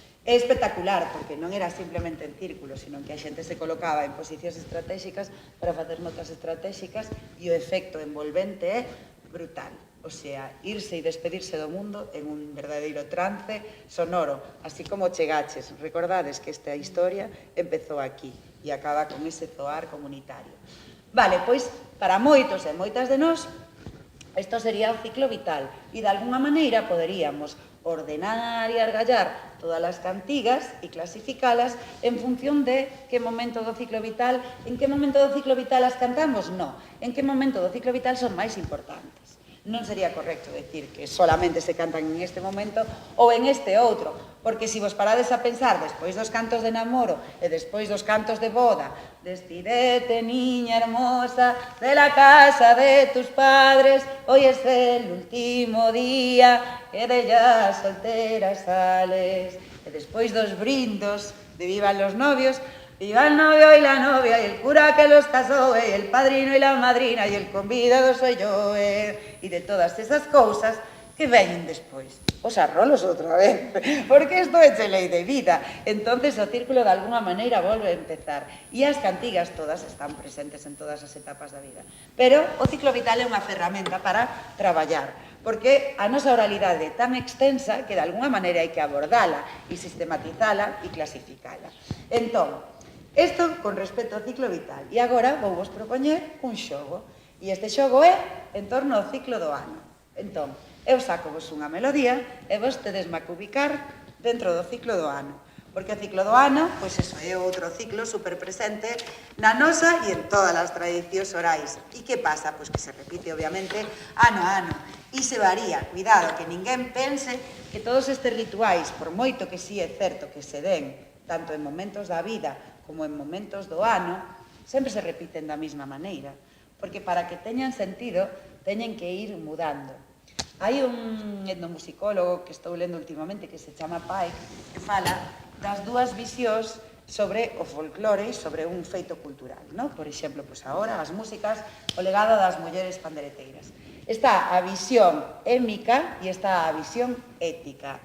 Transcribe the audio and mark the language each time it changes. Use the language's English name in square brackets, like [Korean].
[Galician] É espectacular, porque non era simplemente en círculos, sino que a xente se colocaba en posicións estratégicas para facer notas estratégicas e o efecto envolvente é brutal. O sea, irse e despedirse do mundo en un verdadeiro trance sonoro, así como chegaches. Recordades que esta historia empezou aquí e acaba con ese zoar comunitario. Vale, pois, para moitos e moitas de nós, isto sería o ciclo vital e, de alguna maneira, poderíamos ordenar e argallar todas as cantigas e clasificalas en función de que momento do ciclo vital, en que momento do ciclo vital as cantamos, no, en que momento do ciclo vital son máis importantes. Non sería correcto decir que solamente se cantan en este momento ou en este outro, porque se vos parades a pensar despois dos cantos de namoro e despois dos cantos de boda, [Spanish] despídete, niña hermosa, de la casa de tus padres, hoy es el último día que de ella soltera sales, [Galician] e despois dos brindos de [Spanish] vivan los novios, viva el novio y la novia, y el cura que los casó, y el padrino y la madrina, y el convidado soy yo, y de todas esas [Galician] cousas que veñen despois. Os arrolos outra vez, porque isto é lei de vida. Entonces o círculo de alguna maneira volve a empezar. E as cantigas todas están presentes en todas as etapas da vida. Pero o ciclo vital é unha ferramenta para traballar, porque a nosa oralidade é tan extensa que de alguna maneira hai que abordala e sistematizala e clasificala. Entón, isto con respecto ao ciclo vital. E agora vou vos propoñer un xogo. E este xogo é en torno ao ciclo do ano. Entón, eu saco vos unha melodía e vos tedesme que ubicar dentro do ciclo do ano. Porque o ciclo do ano, pois eso, é outro ciclo superpresente na nosa e en todas as tradicións orais. E que pasa? Pois que se repite, obviamente, ano a ano. E se varía, cuidado, que ninguén pense que todos estes rituais, por moito que sí é certo que se den, tanto en momentos da vida como en momentos do ano, sempre se repiten da mesma maneira, porque para que teñan sentido, teñen que ir mudando. Hai un etnomusicólogo que estou lendo últimamente que se chama Pike, que fala das dúas visións sobre o folclore e sobre un feito cultural, ¿no? Por exemplo, pois agora as músicas, o legado das mulleres pandereteiras. Está a visión émica e está a visión ética.